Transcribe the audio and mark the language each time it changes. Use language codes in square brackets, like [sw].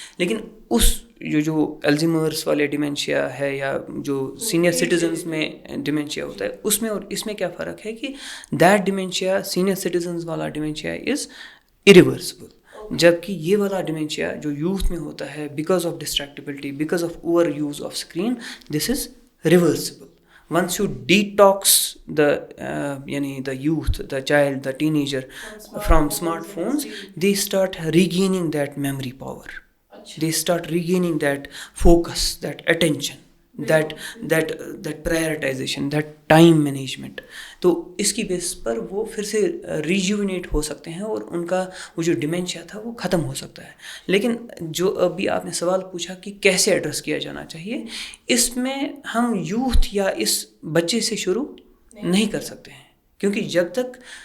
[ur] لیکن اس جو الزیمرس والے ڈیمینشیا ہے یا جو سینئر سٹیزنز میں ڈیمینشیا ہوتا ہے, اس میں اور اس میں کیا فرق ہے کہ [en] that dementia, [ur] سینئر سٹیزنز والا ڈیمینشیا [en] is irreversible, [ur] جبکہ یہ والا ڈیمینشیا جو یوتھ میں ہوتا ہے [en] Because of distractibility, because of overuse of screen, this is reversible. Once you detox the youth, the child, the teenager from smartphones, they start regaining that memory power. They start regaining that focus, that attention, that prioritization, that time management. [ur] تو اس کی بیس پر وہ پھر سے ریجوینیٹ ہو سکتے ہیں اور ان کا وہ جو ڈیمینشیا تھا وہ ختم ہو سکتا ہے. لیکن جو ابھی آپ نے سوال پوچھا کہ کیسے ایڈریس کیا جانا چاہیے, اس میں ہم یوتھ یا اس بچے سے شروع نہیں کر سکتے ہیں, کیونکہ جب تک